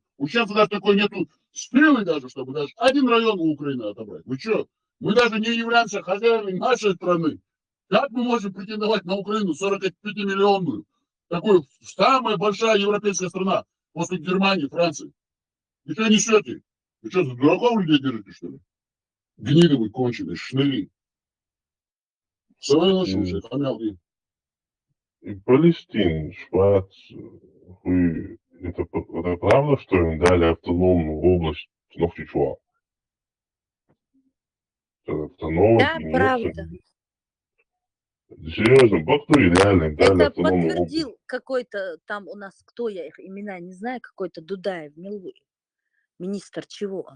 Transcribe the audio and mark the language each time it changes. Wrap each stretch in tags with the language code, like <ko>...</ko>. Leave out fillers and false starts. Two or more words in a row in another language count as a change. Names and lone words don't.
<ru>У чеченцев даже такой нету силы даже, чтобы даже один район у Украины отобрать. Вы что? Мы даже не являемся хозяевами нашей страны. Как мы можем претендовать на Украину 45-миллионную? Такую самая большая европейская страна после Германии, Франции. Вы что несете? Вы что, за дураков людей держите, что ли? Гнидовые, конченые, шныли. И Палестин, Швац, это правда, что им дали автономную область Нохчичуа? Да, правда. Серьезно, кто реально им дали Это автономную область? подтвердил какой-то там у нас, кто я их имена не знаю, какой-то Дудаев, министр чего он?</ru>